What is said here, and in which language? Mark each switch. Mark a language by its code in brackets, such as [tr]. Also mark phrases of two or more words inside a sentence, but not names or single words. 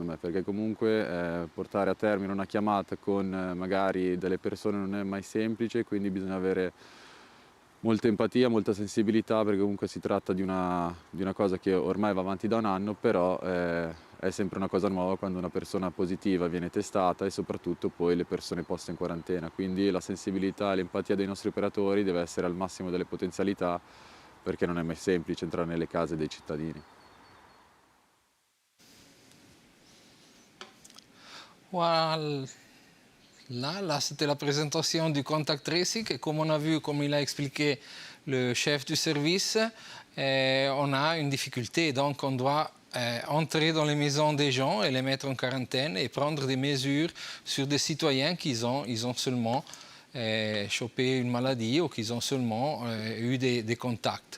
[it] me, perché comunque portare a termine una chiamata con magari delle persone non è mai semplice, quindi bisogna avere molta empatia, molta sensibilità, perché comunque si tratta di una cosa che ormai va avanti da un anno, però è sempre una cosa nuova quando una persona positiva viene testata, e soprattutto poi le persone poste in quarantena. Quindi la sensibilità e l'empatia dei nostri operatori deve essere al massimo delle potenzialità, perché non è mai semplice entrare nelle case dei cittadini. [fr] Voilà, là c'était la présentation du [en] contact tracing, [fr] et comme on a vu, comme il a expliqué le chef du service, on a une difficulté, donc on doit entrer dans les maisons des gens et les mettre en quarantaine et prendre des mesures sur des citoyens ils ont seulement chopé une maladie ou qu'ils ont seulement eu des contacts.